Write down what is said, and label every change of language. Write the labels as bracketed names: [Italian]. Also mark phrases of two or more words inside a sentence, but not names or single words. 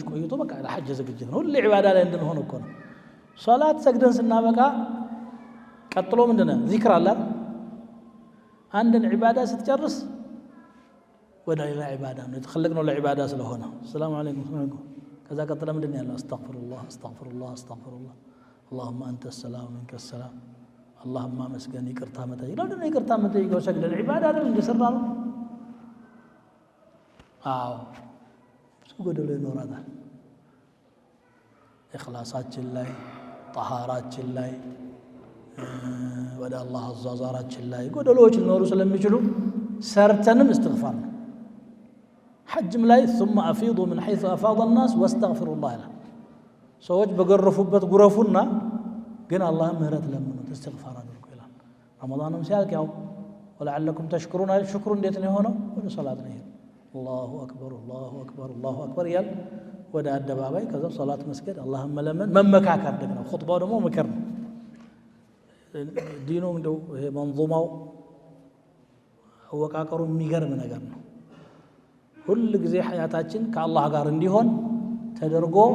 [Amharic] ቆይቶ በቃ ለሐጅ ዝግጅት ነው። ሁሌ ዒባዳ ላይ እንድንሆን እኮ ነው። ሶላት ሰግደን ስናበቃ ቀጥሎ ምንድነው ዚክር አለ። አንድን ዒባዳ ስትጨርስ ወደ ሌላ ዒባዳ ነው የተخلقነው ለዒባዳ ስለሆነ [Arabic] سلام عليكم [Amharic] ከዛ ቀጥሎ ምንድነው ያለው [Arabic] أستغفر الله أستغفر الله أستغفر الله اللهم انت السلام منك السلام اللهم مسكن [Amharic] ይቅርታ መጠየቅ ለምን ይቅርታ መጠየቅ ሰግደን ዒባዳ አይደል እንደሰራ ነው። አዎ ጎደሎ ይኖራል። ኢኽላሳችን ላይ ጠሃራችን ላይ ወደ አላህ አዛዛራችን ላይ ጎደሎዎች ሊኖሩ ስለሚችሉ ሰርተንም እስትግፋር ነው። ሐጅም ላይ [Arabic] ثم افيضوا من حيث افاض الناس واستغفروا الله له [Amharic] ሰዎች በገረፉበት ጉረፉና ግን አላህ ምህረት ለምኑት እስትግፋር አድርጉ ይላል። ረመዳንም ሲያልቅ ያው [Arabic] ولعلكم تشكرون [Amharic] አይደል? ሽክሩ እንዴት ነው የሆነው? ወደ ሶላት ነው። [Arabic] الله أكبر الله أكبر الله أكبر [Amharic] እያል ወደ አደባባይ ከዛ ሶላት መስገድ አላህን መለመን መመካከር ደግሞ ኹጥባው ደግሞ ምክር ነው። ዲኑ እንደው ይሄ መንዙማው አወቃቀሩ የሚገርም ነገር ነው። ሁል ጊዜ ሐያታችን ከአላህ ጋር እንዲሆን ተደርጎ